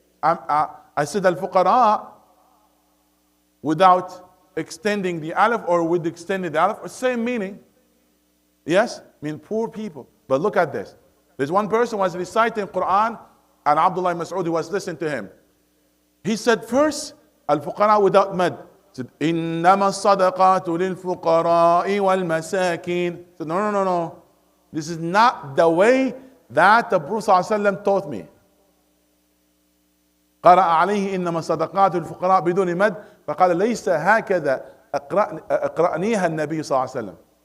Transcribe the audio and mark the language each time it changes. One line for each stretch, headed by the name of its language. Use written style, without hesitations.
English: I said al-fuqara without extending the alif or with extending the alif, same meaning. Yes, mean poor people. But look at this. There's one person who was reciting Quran, and Abdullah ibn Mas'ud was listening to him. He said first al-fuqara without mad. He said
Arabic: إنما الصدقات للفقراء والمساكين.
English: Said no. This is not the way that the Prophet ﷺ taught me.
Arabic: قرأ عليه إنما الصدقات للفقراء بدون مد فقال ليس هكذا أقرأنيها النبي صلى الله عليه وسلم.